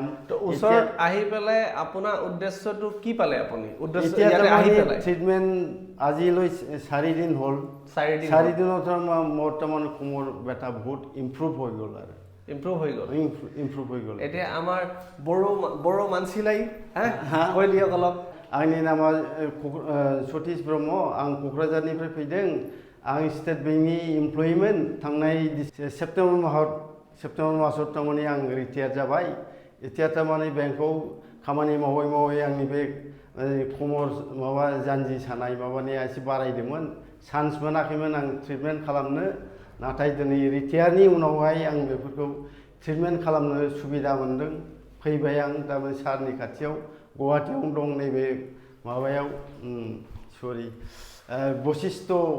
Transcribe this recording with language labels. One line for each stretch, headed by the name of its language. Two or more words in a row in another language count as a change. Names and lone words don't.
Assamese: ওচৰত আহি পেলাই আপোনাৰ উদ্দেশ্যটো কি পালে আপুনি এতিয়া ট্ৰিটমেণ্ট আজিলৈ 4 দিন হ'ল 4 দিনত মোৰ তাৰমানে কোমৰ বেটা বহুত ইম্প্ৰুভ হৈ গ'ল আৰু ইম্প্ৰুভ হৈ গ'ল এতিয়া আমাৰ বড়ো মানসিলাই হ্যাঁ কৈ দিয়ক অলপ
Bodo: आंनि नामा सतीश ब्रह्म आं क'क्राझारनिफ्राय फैदों आं स्टेट बेंकनि एमप्लयिमोन थांनाय सेप्टेम्बर मासाव थारमाने आं रिटायार जाबाय এতিয়া थारमाने बेंकआव खामानि मावै आंनि बे कोमर माबा जानजि सानाय माबानिया एसे बारायदोंमोन चान्स मोनाखैमोन आं ट्रिटमेन्ट खालामनो नाथाय दिनै रिटायारनि उनावहाय आं बेफोरखौ ट्रिटमेन्ट खालामनो सुबिदा मोनदों फैबाय आं थारमाने सारनि खाथियाव गुवाहाटीयाव दं नैबे माबायाव सरि बशिष्ठ